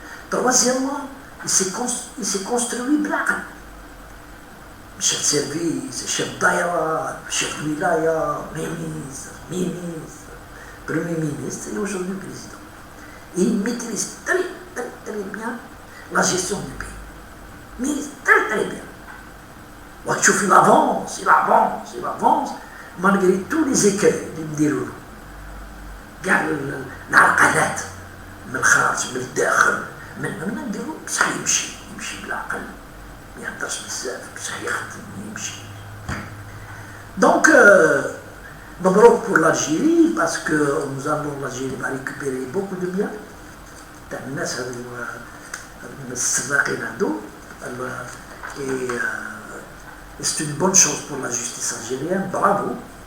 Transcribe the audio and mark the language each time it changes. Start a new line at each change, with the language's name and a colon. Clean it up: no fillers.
French: Troisièmement, il s'est construit blanc. Chef de service, chef d'aïra, chef de wilaya, ministre, premier ministre et aujourd'hui président. Et il maîtrise très bien la gestion du pays. Mais très bien. Il avance, malgré tous les écueils
Arabic: اللي نديروا له. كاع العقلات من الخارج من الداخل من نديرو بصح يمشي بالعقل ما يهدرش بزاف بصح يخدم يمشي.
French: Donc مبروك pour l'Algérie parce que nous allons l'Algérie va récupérer beaucoup de biens
Arabic: تاع الناس هذو السراقين هذو
French: et c'est une bonne chose pour la justice algérienne, bravo.